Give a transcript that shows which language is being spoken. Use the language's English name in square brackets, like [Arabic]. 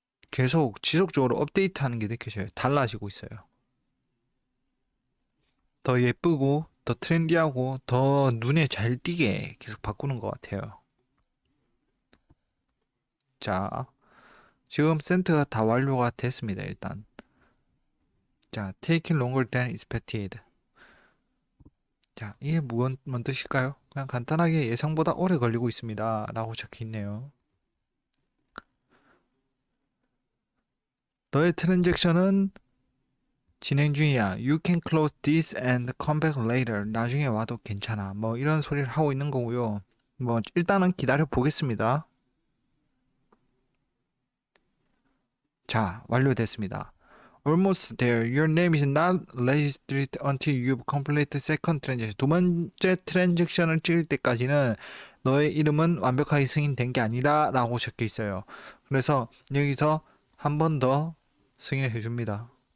[Korean] 계속 지속적으로 업데이트하는 게 느껴져요. 달라지고 있어요. 더 예쁘고 더 트렌디하고 더 눈에 잘 띄게 계속 바꾸는 것 같아요. 자, 지금 센트가 다 완료가 됐습니다. 일단 자, [English] taking longer than expected. [Korean] 자, 이게 뭔 뜻일까요? 그냥 간단하게 예상보다 오래 걸리고 있습니다 라고 적혀 있네요. 너의 트랜잭션은 진행 중이야. [English] You can close this and come back later. [Korean] 나중에 와도 괜찮아. 뭐 이런 소리를 하고 있는 거고요. 뭐 일단은 기다려 보겠습니다. 자, 완료됐습니다. [English] Almost there. Your name is not registered until you've completed second transaction. [Korean] 두 번째 트랜잭션을 찍을 때까지는 너의 이름은 완벽하게 승인된 게 아니라 라고 적혀 있어요. 그래서 여기서 한 번 더 승인을 해줍니다.